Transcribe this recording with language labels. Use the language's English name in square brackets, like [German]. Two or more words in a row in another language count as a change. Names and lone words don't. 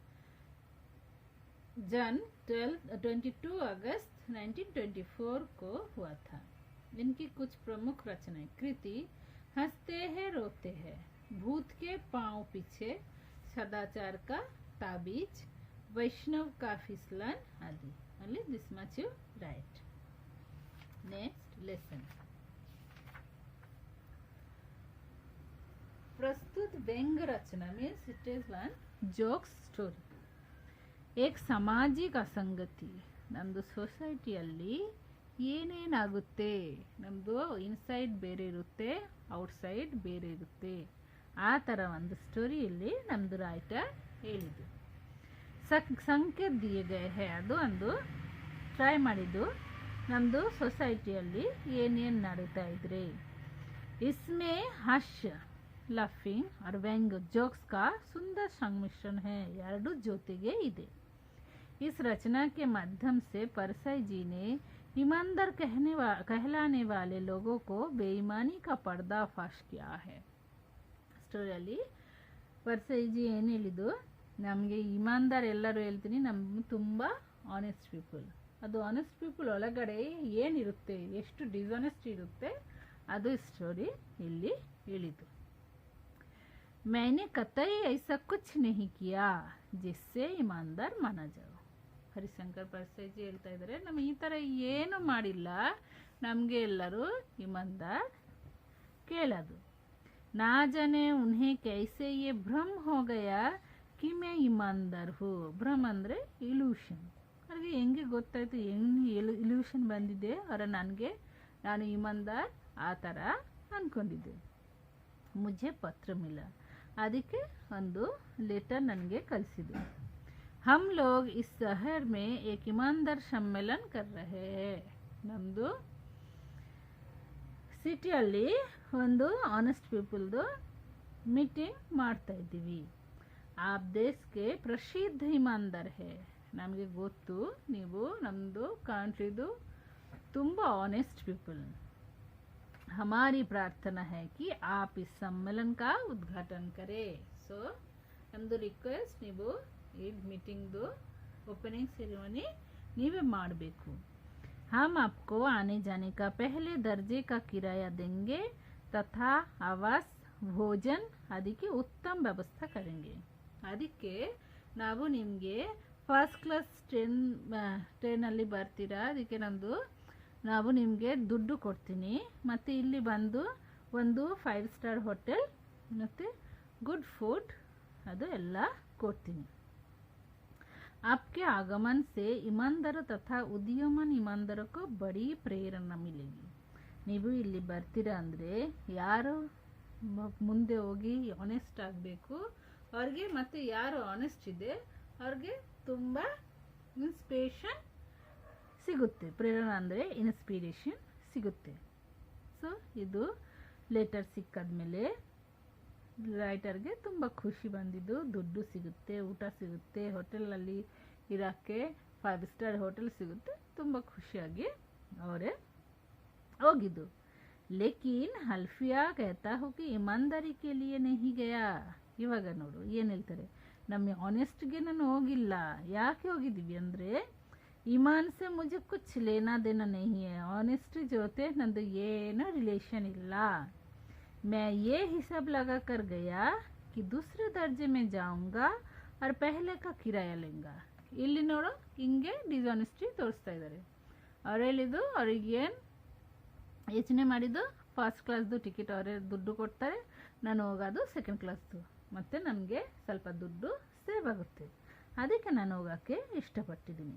[Hindi] जन्म 22 अगस्त 1924 को हुआ था. इनकी कुछ प्रमुख रचनाएं. कृति हंसते हैं रोते हैं, भूत के पांव पीछे, सदाचार का ताबीज, वैष्णव का फिसलन आदि. [English] Only this much you write. Next lesson. [Hindi] प्रस्तुत व्यंग रचना [English] means it is one jokes story. [Kannada] एक ಸಾಮಾಜಿಕ ಅಸಂಗತಿ. ನಮ್ಮದು ಸೊಸೈಟಿಯಲ್ಲಿ ಏನೇನಾಗುತ್ತೆ, ನಮ್ಮದು ಇನ್ಸೈಡ್ ಬೇರೆ ಇರುತ್ತೆ, ಔಟ್ಸೈಡ್ ಬೇರೆ ಇರುತ್ತೆ. ಆ ಥರ ಒಂದು ಸ್ಟೋರಿಯಲ್ಲಿ ನಮ್ಮದು ರೈಟರ್ ಹೇಳಿದ್ದು. [Hindi] संकेत दिये गये है, [Kannada] ಅದು ಒಂದು ಟ್ರೈ ಮಾಡಿದ್ದು. ನಮ್ಮದು ಸೊಸೈಟಿಯಲ್ಲಿ ಏನೇನು ನಡೀತಾ ಇದ್ರೆ. [Hindi] इसमें हास्य, लाफिंग और व्यंग जोक्स का सुंदर संमिश्रण है. [Kannada] ಎರಡು ಜೊತೆಗೆ ಇದೆ. [Hindi] इस रचना के माध्यम से परसाई जी ने ईमानदार कहलाने वाले लोगों को बेईमानी का पर्दाफाश किया है. [Kannada] ಸ್ಟೋರಿಯಲ್ಲಿ ಪರ್ಸಾಯಿ ಜಿ ಏನು ಹೇಳಿದ್ದು, ನಮಗೆ ಇಮಾನ್ದಾರ್ ಎಲ್ಲರೂ ಹೇಳ್ತೀನಿ, ನಮ್ಗೆ ತುಂಬ [English] honest people. [Kannada] ಅದು [English] honest people [Kannada] ಒಳಗಡೆ ಏನಿರುತ್ತೆ, ಎಷ್ಟು ಡಿಸಾನೆಸ್ಟ್ ಇರುತ್ತೆ, ಅದು ಸ್ಟೋರಿ ಇಲ್ಲಿ ಹೇಳಿದ್ದು. [Hindi] मैंने कतई ऐसा कुछ नहीं किया जिससे ईमानदार माना जाओ. [Kannada] ಹರಿಶಂಕರ್ ಪರ್ಸಾಯಿ ಜಿ ಹೇಳ್ತಾ ಇದ್ದಾರೆ, ನಮ್ಮ ಈ ಥರ ಏನು ಮಾಡಿಲ್ಲ, ನಮಗೆ ಎಲ್ಲರೂ ಇಮಾನ್ದಾರ್ ಕೇಳೋದು. [Hindi] ना जाने उन्हें कैसे ये भ्रम हो गया कि मैं ईमानदार हूँ. [Kannada] ಭ್ರಮ್ ಅಂದರೆ ಇಲ್ಯೂಷನ್. ಅವ್ರಿಗೆ ಹೆಂಗೆ ಗೊತ್ತಾಯಿತು, ಹೆಂಗೆ ಇಲ್ಯೂಷನ್ ಬಂದಿದೆ ಅವರ, ನನಗೆ ನಾನು ಇಮಾನ್ದಾರ್ ಆ ಥರ ಅಂದ್ಕೊಂಡಿದ್ದೆ. [Hindi] मुझे पत्र मिला, [Kannada] ಅದಕ್ಕೆ ಒಂದು ಲೆಟರ್ ನನಗೆ ಕಳಿಸಿದೆ. [Hindi] हम लोग इस शहर में एक ईमानदार सम्मेलन कर रहे हैं. [Kannada] ನಮ್ಮದು ಸಿಟಿಯಲ್ಲಿ ಒಂದು [English] honest peopledu meeting [Kannada] ಮಾಡ್ತಾ ಇದ್ದೀವಿ. [Hindi] आप देश के प्रसिद्ध ईमानदार है. [Kannada] ನಮಗೆ ಗೊತ್ತು, ನೀವು ನಮ್ಮದು ಕಂಟ್ರಿದು ತುಂಬ [English] honest people. [Hindi] हमारी प्रार्थना है कि आप इस सम्मेलन का उद्घाटन करें. [Kannada] सो ನಮ್ಮದು ರಿಕ್ವೆಸ್ಟ್, ನೀವು ಈ ಮೀಟಿಂಗ್ದು [English] opening ceremony [Kannada] ನೀವೇ ಮಾಡಬೇಕು. [Hindi] हम आपको आने जाने का पहले दर्जे का किराया देंगे तथा आवास, भोजन आदि की उत्तम व्यवस्था करेंगे. [Kannada] ಅದಕ್ಕೆ ನಾವು ನಿಮಗೆ [English] first class [Kannada] ಟ್ರೈನಲ್ಲಿ ಬರ್ತೀರಾ, ಅದಕ್ಕೆ ನಾವು ನಿಮಗೆ ದುಡ್ಡು ಕೊಡ್ತೀನಿ, ಮತ್ತು ಇಲ್ಲಿ ಬಂದು ಒಂದು 5 [English] star hotel [Kannada] ಮತ್ತು [English] good food [Kannada] ಅದು ಎಲ್ಲ ಕೊಡ್ತೀನಿ. [Hindi] आपके आगमन से ईमानदारों तथा उदीयमान ईमानदारों को बड़ी प्रेरणा मिलेगी. [Kannada] ನೀವು ಇಲ್ಲಿ ಬರ್ತೀರಾ ಅಂದರೆ ಯಾರು ಮುಂದೆ ಹೋಗಿ ಆನೆಸ್ಟ್ ಆಗಬೇಕು ಅವ್ರಿಗೆ, ಮತ್ತು ಯಾರು ಆನೆಸ್ಟ್ ಇದೆ ಅವ್ರಿಗೆ ತುಂಬ ಇನ್ಸ್ಪಿರೇಷನ್ ಸಿಗುತ್ತೆ. ಪ್ರೇರಣಾ ಅಂದರೆ ಇನ್ಸ್ಪಿರೇಷನ್ ಸಿಗುತ್ತೆ. ಸೊ ಇದು ಲೆಟರ್ ಸಿಕ್ಕಾದ್ಮೇಲೆ ರೈಟರ್ಗೆ ತುಂಬ ಖುಷಿ ಬಂದಿದ್ದು. ದುಡ್ಡು ಸಿಗುತ್ತೆ, ಊಟ ಸಿಗುತ್ತೆ, ಹೋಟೆಲಲ್ಲಿ ಇರೋಕ್ಕೆ 5 [English] star hotel [Kannada] ಸಿಗುತ್ತೆ, ತುಂಬ ಖುಷಿಯಾಗಿ ಅವರೇ ಹೋಗಿದ್ದು. [Hindi] लेकिन हल्फ़िया कहता हो कि ईमानदारी के लिए नहीं गया. [Kannada] ಇವಾಗ ನೋಡು ಏನು ಹೇಳ್ತಾರೆ, ನಮ್ಮ ಆನೆಸ್ಟ್ಗೆ ನಾನು ಹೋಗಿಲ್ಲ. ಯಾಕೆ ಹೋಗಿದ್ದೀವಿ ಅಂದರೆ [Hindi] ईमान से मुझे कुछ लेना देना नहीं है, [Kannada] ऑनेस्टी ಜೊತೆ ನಂದು ಏನೋ ರಿಲೇಷನ್ ಇಲ್ಲ. [Hindi] मैं ये हिसाब लगा कर गया कि दूसरे दर्जे में जाऊंगा और पहले का किराया लेंगा. [Kannada] ಇಲ್ಲಿ ನೋಡು ಹಿಂಗೆ ಡಿಸಾನೆಸ್ಟಿ ತೋರಿಸ್ತಾ ಇದ್ದಾರೆ. ಅವ್ರು ಹೇಳಿದ್ದು ಅವ್ರಿಗೇನು ಯೋಚನೆ ಮಾಡಿದ್ದು [English] first classdu [Kannada] ಟಿಕೆಟ್ ಅವರೇ ದುಡ್ಡು ಕೊಡ್ತಾರೆ, ನಾನು ಹೋಗೋದು [English] second classdu, [Kannada] ಮತ್ತು ನನಗೆ ಸ್ವಲ್ಪ ದುಡ್ಡು ಸೇವ್ ಆಗುತ್ತೆ, ಅದಕ್ಕೆ ನಾನು ಹೋಗೋಕ್ಕೆ ಇಷ್ಟಪಟ್ಟಿದ್ದೀನಿ.